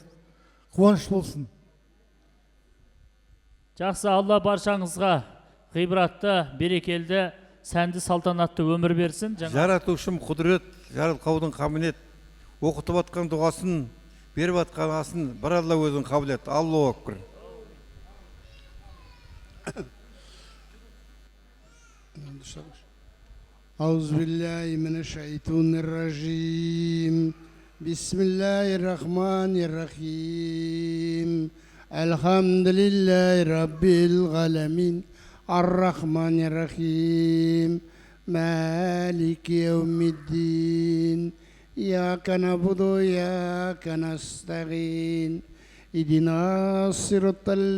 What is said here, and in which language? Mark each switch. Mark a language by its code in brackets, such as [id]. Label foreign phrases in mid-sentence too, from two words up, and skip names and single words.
[kk] Қуаныш болсын. Жақсы, Алла баршаңызға ғибратты, берекелді, сәнді, салтанатты өмір берсін. Жаратушым құдірет, жаратқаудың қабілет, оқытып атқан дұғасын, беріп атқан асын, бір Алла өзін қабілет. [ar] الله أكبر. أعوذ بالله من الشيطان الرجيم بسم الله الرحمن الرحيم الحمد لله رب العالمين الرحمن الرحيم مالك يوم الدين إياك نعبد وإياك نستعين اهدنا الصراط